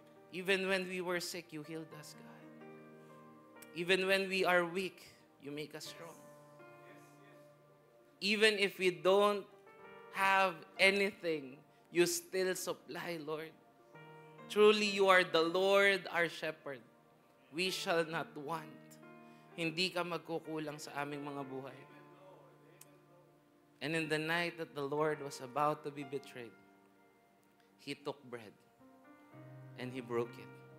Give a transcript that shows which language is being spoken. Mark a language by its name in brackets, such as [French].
[English] Even when we were sick, you healed us, God. Even when we are weak, you make us strong. Even if we don't have anything, you still supply, Lord. Truly, you are the Lord, our shepherd. We shall not want. [Filipino] Hindi ka magkukulang sa aming mga buhay. [English] And in the night that the Lord was about to be betrayed, He took bread and He broke it.